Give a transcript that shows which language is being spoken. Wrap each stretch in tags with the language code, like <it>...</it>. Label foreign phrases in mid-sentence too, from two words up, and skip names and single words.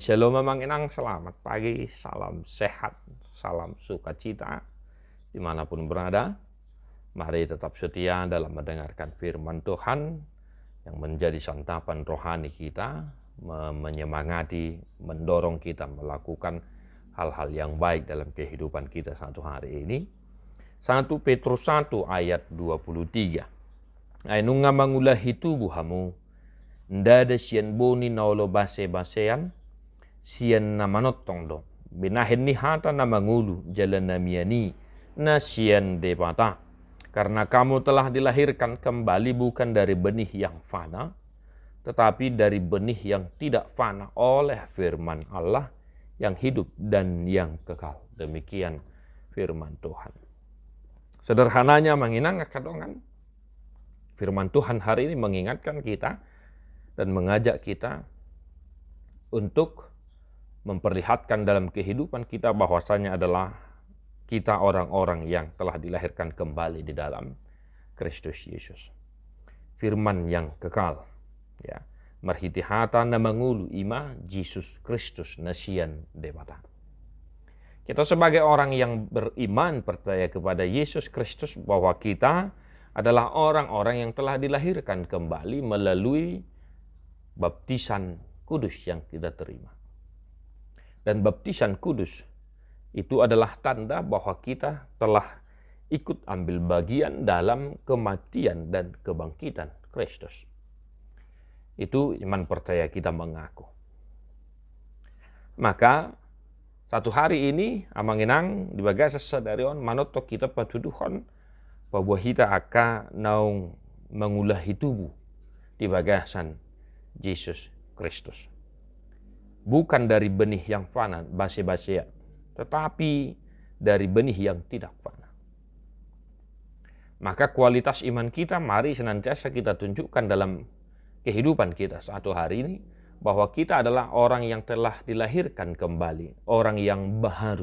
<id>Shalom</id> <bbc>Mamang Inang,</bbc> <id>selamat pagi, salam sehat, salam sukacita dimanapun berada. Mari tetap setia dalam mendengarkan firman Tuhan yang menjadi santapan rohani kita, menyemangati, mendorong kita melakukan hal-hal yang baik dalam kehidupan kita satu hari ini. 1 Petrus 1 ayat 23.</id> <bbc>Ainunga mangulahi tubuh hamu, ndada sian boni naulo base-basean, sian namanotong do, binahin ni hata na mangulu jalan namiani, na sian debata.</bbc> <id>Karena kamu telah dilahirkan kembali bukan dari benih yang fana, tetapi dari benih yang tidak fana oleh firman Allah yang hidup dan yang kekal. Demikian firman Tuhan. Sederhananya</id> <bbc>menginang kadongan,</bbc> <id>firman Tuhan hari ini mengingatkan kita dan mengajak kita untuk memperlihatkan dalam kehidupan kita bahwasanya adalah kita orang-orang yang telah dilahirkan kembali di dalam Kristus Yesus. Firman yang kekal, ya.</id> <bbc>Marhiti hata na mangulu ima Yesus Kristus nasian debata.</bbc> <id>Kita sebagai orang yang beriman percaya kepada Yesus Kristus bahwa kita adalah orang-orang yang telah dilahirkan kembali melalui baptisan kudus yang kita terima. Dan baptisan kudus itu adalah tanda bahwa kita telah ikut ambil bagian dalam kematian dan kebangkitan Kristus. Itu iman percaya kita mengaku. Maka satu hari ini</id> <bbc>amanginang di bagasa sadarion manoto</bbc> <id>kita patuduhon bahwa kita akan</id> <bbc>naung mengulahi tubuh di bagasan</bbc> <id>Yesus Kristus. Bukan dari benih yang fana, base-basea, tetapi dari benih yang tidak fana. Maka kualitas iman kita mari senantiasa kita tunjukkan dalam kehidupan kita satu hari ini, bahwa kita adalah orang yang telah dilahirkan kembali, orang yang baharu.</id>